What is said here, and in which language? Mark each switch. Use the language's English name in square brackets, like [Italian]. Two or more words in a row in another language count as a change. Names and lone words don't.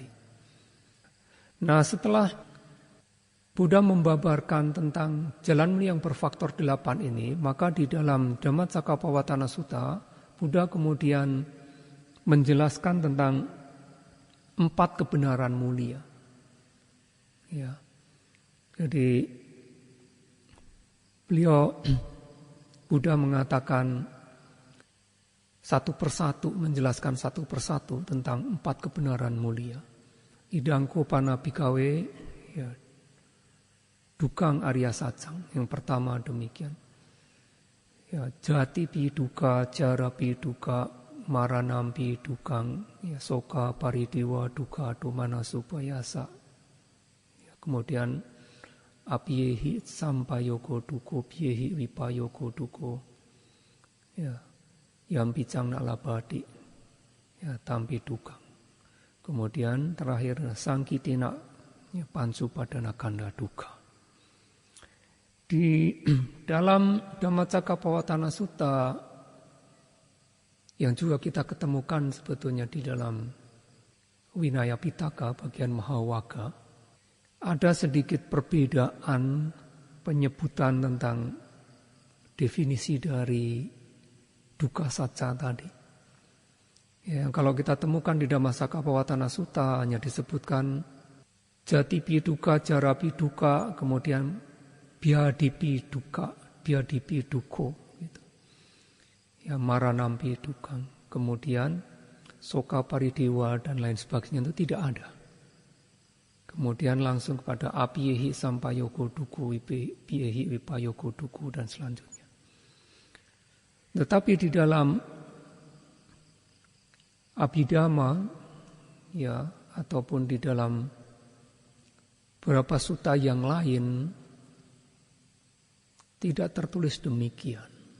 [Indonesian] Nah, setelah Buddha membabarkan tentang jalan yang berfaktor 8 ini, maka di dalam Dhammacakkappavattana Sutta, Buddha kemudian menjelaskan tentang 4 kebenaran mulia. Ya. Jadi Buddha mengatakan satu persatu, menjelaskan satu persatu tentang 4 kebenaran mulia. [Pali] Idang kopana bhikkhave, ya, dukang arya sacang. [Indonesian] Yang pertama demikian. [Pali] Ya, jati pi duka, jara pi duka, maranam pi dukang, ya, soka paridewa duka domana supayasa. Ya, kemudian apiyehi sampayoko duko, piyehi wipayoko duko, ya, yang bicang nalabadi, ya, tampi dukang. [Indonesian] Kemudian terakhir [Pali] sangkitina, ya, pansu padana kanda duka. [Indonesian] Di dalam Dhammacakkappavattana Sutta yang juga kita ketemukan sebetulnya di dalam Vinaya Pitaka bagian Mahawagga, ada sedikit perbedaan penyebutan tentang definisi dari dukkha sacca tadi. Ya, kalau kita temukan di Dhammacakkappavattana Sutta hanya disebutkan [Pali] jati pi dukkha, jara pi dukkha, [Indonesian] kemudian [Pali] biadipi dukkha, biadipi dukho, [Indonesian] gitu. Ya, [Pali] maranampi dukang, [Indonesian] kemudian [Pali] soka paridewa [Indonesian] dan lain sebagainya itu tidak ada. Kemudian langsung kepada [Pali] apiyehi sampayoko duku, piyehi wipayoko duku [Indonesian] dan selanjutnya. Tetapi di dalam Abhidhamma, ya, ataupun di dalam beberapa sutta yang lain tidak tertulis demikian.